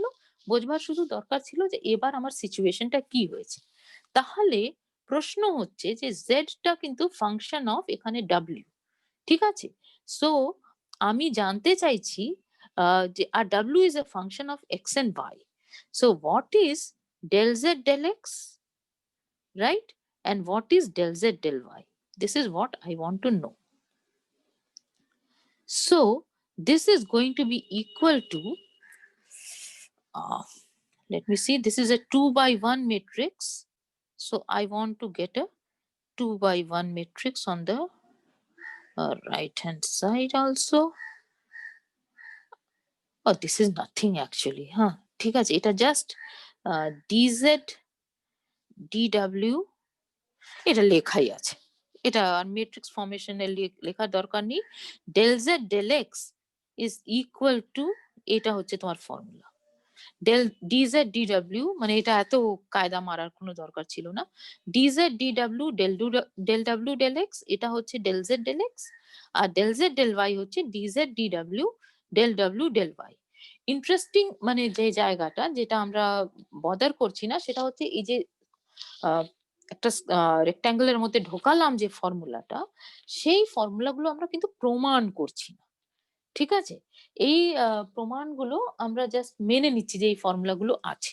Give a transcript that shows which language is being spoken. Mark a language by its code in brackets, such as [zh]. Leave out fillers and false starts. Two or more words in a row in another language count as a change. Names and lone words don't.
[bn] বোঝবার শুধু দরকার ছিল যে এবার আমার সিচুয়েশনটা কি হয়েছে। তাহলে প্রশ্ন হচ্ছে যে জেডটা কিন্তু [en] function of [bn] এখানে ডাব্লিউ, ঠিক আছে? [en] সো [bn] আমি জানতে চাইছি যে আর [en] w is a function of x and y, so what is del z del x, right? And what is del z del y? This is what I want to know. So this is going to be equal to, let me see, this is a 2 by 1 matrix. So I want to get a 2x1 matrix on the right hand side also. Oh, this is nothing actually, huh? [bn] ঠিক আছে, এটা just dz dw এটা লেখাই আছে, এটা ম্যাট্রিক্স ফর্মেশনে লেখার দরকার নেই। [en] del z del x is equal to, [bn] এটা হচ্ছে তোমার ফর্মুলা। [en] del dz dw [bn] মানে এটা এত কায়দা মারার কোনো দরকার ছিল না। [en] dz dw del w del x [bn] এটা হচ্ছে [en] del z del x, [bn] আর [en] del z del y [bn] হচ্ছে [en] dz dw del w del y। [bn] ইন্টারেস্টিং মানে যে জায়গাটা যেটা আমরা বদার করছি না সেটা হচ্ছে এই যে একটা রেক্ট্যাঙ্গেলের মধ্যে ঢোকালাম যে ফর্মুলাটা, সেই ফর্মুলাগুলো আমরা কিন্তু প্রমাণ করছি না, ঠিক আছে? এই প্রমাণগুলো আমরা জাস্ট মেনে নিচ্ছি যে এই ফর্মুলাগুলো আছে।